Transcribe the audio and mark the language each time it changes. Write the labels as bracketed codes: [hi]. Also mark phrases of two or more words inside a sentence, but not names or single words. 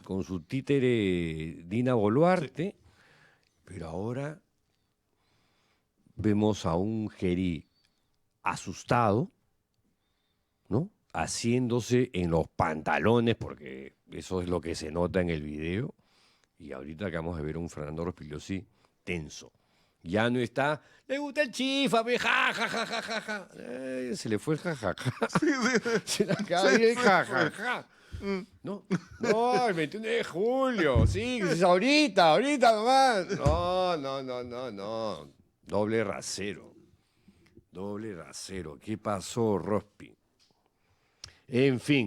[es] con su títere Dina Boluarte. Pero ahora vemos a un Gerí asustado, ¿no? Haciéndose en los pantalones, porque eso es lo que se nota en el video. Y ahorita acabamos de ver a un Fernando Rospigliosi tenso. Ya no está, le gusta el chifa, ve, ja, ja, ja, ja, ja, ja. Se le fue el ja, ja, ja. Se le acaba de ir el ja, ja, ja. No, no, el 21 de julio, sí, es ahorita nomás. No. Doble rasero. ¿Qué pasó, Rospi? En fin.